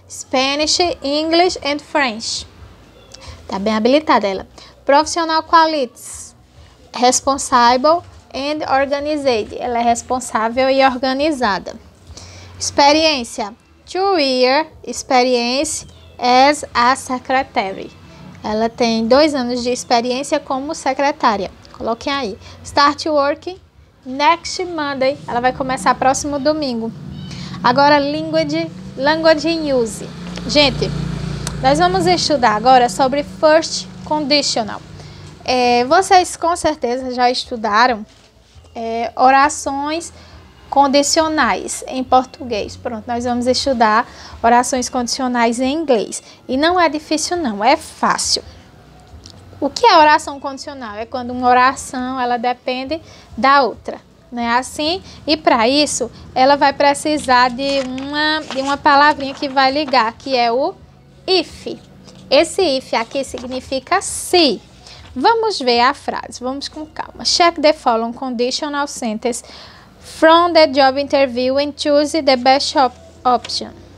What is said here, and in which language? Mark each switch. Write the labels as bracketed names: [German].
[English] Spanish, English and French. [Portuguese] Tá bem habilitada ela. [English] Professional qualities. Responsible and organized. [Portuguese] Ela é responsável e organizada. Experiência. [English] 2 year experience as a secretary. [Portuguese] Ela tem 2 anos de experiência como secretária. Coloquem aí. [English] Start working next Monday. [Portuguese] Ela vai começar próximo domingo. Agora, [English] language in use. [Portuguese] Gente, nós vamos estudar agora sobre first conditional. Vocês com certeza já estudaram orações condicionais em português. Pronto, nós vamos estudar orações condicionais em inglês. E não é difícil não, é fácil. O que é oração condicional? É quando uma oração ela depende da outra, não é assim? E para isso, ela vai precisar de uma palavrinha que vai ligar, que é o if. Esse if aqui significa se. Vamos ver a frase, vamos com calma. [English] Check the following conditional sentence from the job interview and choose the best option.